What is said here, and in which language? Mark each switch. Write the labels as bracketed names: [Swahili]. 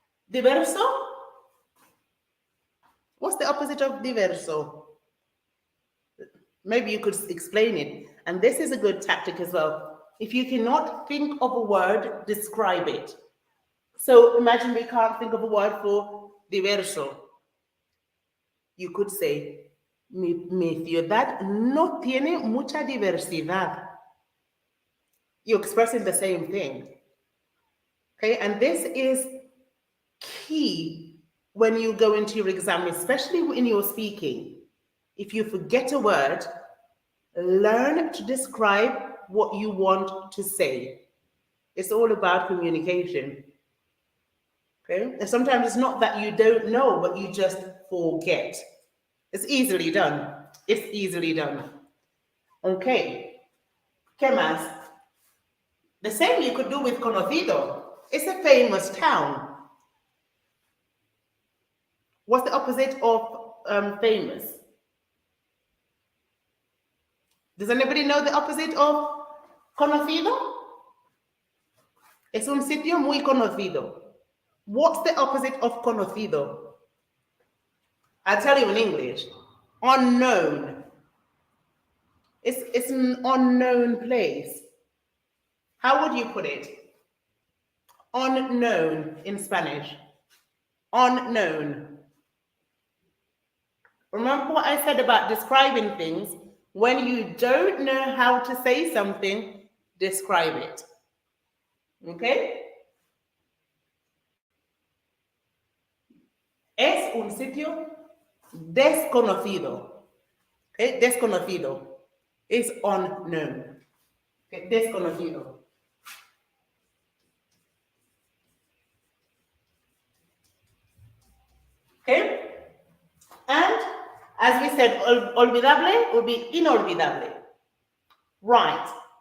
[English] Diverso, what's the opposite of diverso? Maybe you could explain it. And this is a good tactic as well. If you cannot think of a word, describe it. So imagine we can't think of a word for diverso. You could say, [Spanish] mi ciudad no tiene mucha diversidad. [English] You're expressing the same thing. Okay, and this is key when you go into your exam, especially when you're speaking. If you forget a word, learn to describe what you want to say. It's all about communication. Okay? And sometimes it's not that you don't know, but you just forget. It's easily done. It's easily done. Okay. [Spanish] ¿Qué más? [English] The same you could do with conocido. It's a famous town. What's the opposite of famous? Does anybody know the opposite of conocido? [Spanish] Es un sitio muy conocido. [English] What's the opposite of conocido? I'll tell you in English. Unknown. It's an unknown place. How would you put it? Unknown in Spanish. Unknown. Remember what I said about describing things? When you don't know how to say something, describe it. Okay? [Spanish] Es un sitio desconocido. [English] Okay? Desconocido is unknown. Okay? Desconocido. Okay? And as we said, olvidable would be inolvidable. Right.